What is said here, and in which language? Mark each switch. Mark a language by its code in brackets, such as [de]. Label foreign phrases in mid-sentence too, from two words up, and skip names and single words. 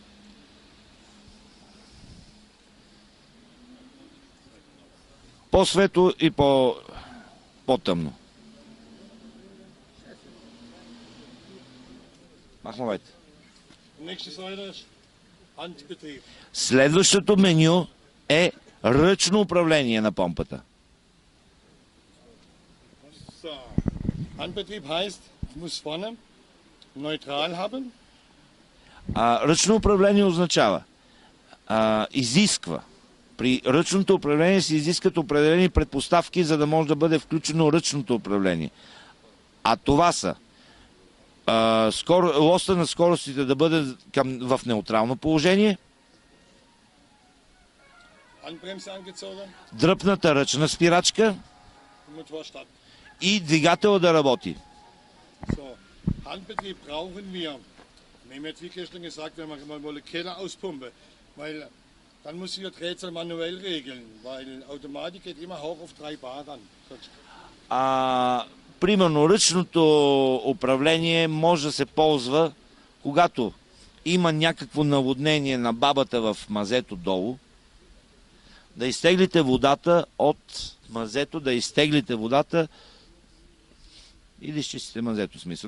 [bg] По-светло и по-тъмно. Махновете. Следващото меню е ръчно управление на помпата. [de] Handbetrieb heißt, ich muss vorne Neutral haben? [bg] Ръчно управление означава изисква. При ръчното управление се изискат определени предпоставки, за да може да бъде включено ръчното управление. А това са лоста на скоростите да бъде в неутрално положение, дръпната ръчна спирачка и двигателя да работи. [de] Handbetrieb brauchen wir. Nehmen jetzt, wie gestern gesagt, wenn man mal eine Keller auspumpe, weil dann muss ich die Drehzahl manuell regeln, weil Automatik geht immer hoch auf 3 Bar dann. [bg] Примерно, ръчното управление може да се ползва, когато има някакво наводнение на бабата в мазето долу, да изтеглите водата от мазето, да изтеглите водата и да изчистите мазето, смисъл.